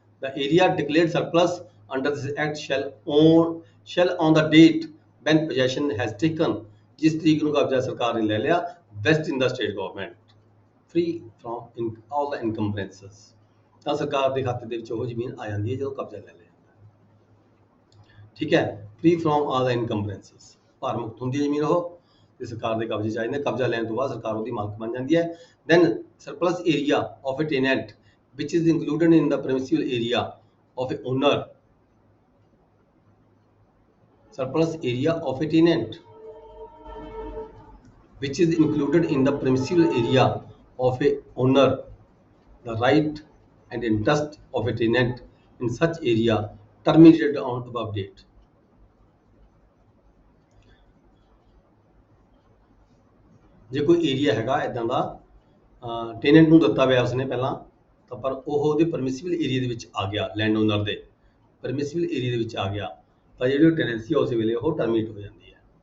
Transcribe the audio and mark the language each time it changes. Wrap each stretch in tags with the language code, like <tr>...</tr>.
<en>the area declared surplus under this act shall on the date when possession has taken,</en> <pa>ਜਿਸ ਤਰੀਕ ਨੂੰ ਕਬਜ਼ਾ ਸਰਕਾਰ ਨੇ ਲੈ ਲਿਆ,</pa> <en>vest in the state government free from all the encumbrances,</en> <pa>ਤਾਂ ਸਰਕਾਰ ਦੇ ਖਾਤੇ ਦੇ ਵਿੱਚ ਉਹ ਜ਼ਮੀਨ ਆ ਜਾਂਦੀ ਹੈ ਜਦੋਂ ਕਬਜ਼ਾ ਲੈ ਲਿਆ। ਠੀਕ ਹੈ।</pa> <en>free from all the encumbrances,</en> <pa>ਭਾਰ ਮੁਕਤ ਹੁੰਦੀ ਹੈ ਜ਼ਮੀਨ ਉਹ, ਤੇ ਸਰਕਾਰ ਦੇ ਕਬਜ਼ੇ 'ਚ ਆ ਜਾਂਦੀ ਹੈ। ਕਬਜ਼ਾ ਲੈਣ ਤੋਂ ਬਾਅਦ ਸਰਕਾਰ ਉਹਦੀ ਮਾਲਕ ਬਣ ਜਾਂਦੀ ਹੈ।</pa> <en>Then surplus area of a tenant which is included in the permissible area of a owner, surplus area of a tenant which is included in the permissible area of a owner, the right and interest of a tenant in such area terminated on above date।</en> <pa>ਜੇ ਕੋਈ area ਹੈਗਾ ਇਦਾਂ ਦਾ tenant ਨੂੰ ਦਿੱਤਾ ਹੋਇਆ ਉਸਨੇ ਪਹਿਲਾਂ, ਤਾਂ ਪਰ ਉਹ ਉਹਦੇ ਪਰਮਿਸਿਬਲ ਏਰੀਆ ਦੇ ਵਿੱਚ ਆ ਗਿਆ, ਲੈਂਡ ਓਨਰ ਦੇ ਪਰਮਿਸਿਬਲ ਏਰੀਆ ਦੇ ਵਿੱਚ ਆ ਗਿਆ, ਤਾਂ ਜਿਹੜੀ ਟੈਨੈਂਸੀ ਉਸ ਵੇਲੇ ਉਹ ਟਰਮੀਨੇਟ ਹੋ ਜਾਂਦੀ ਹੈ।</pa>